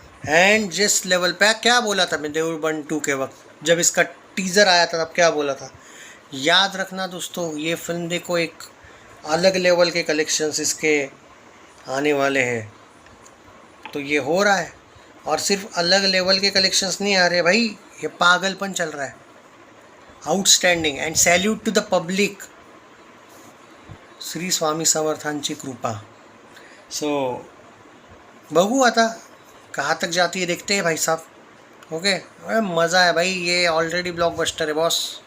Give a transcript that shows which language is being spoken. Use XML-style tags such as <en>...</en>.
<hi>And जिस level पे, क्या बोला था मैं देवरबन 2 के वक्त, जब इसका टीज़र आया था तब क्या बोला था, याद रखना दोस्तों. ये फिल्म देखो, एक अलग लेवल के कलेक्शंस इसके आने वाले हैं. तो ये हो रहा है, और सिर्फ अलग लेवल के कलेक्शंस नहीं आ रहे भाई, ये पागलपन चल रहा है.</hi> <en>Outstanding and salute to the public.</en> <mr>Shri Swami समर्थांची कृपा. सो बघू आता</mr> <hi>कहाँ तक जाती है, देखते हैं भाई साहब. ओके, मज़ा है भाई, ये ऑलरेडी ब्लॉकबस्टर है बॉस.</hi>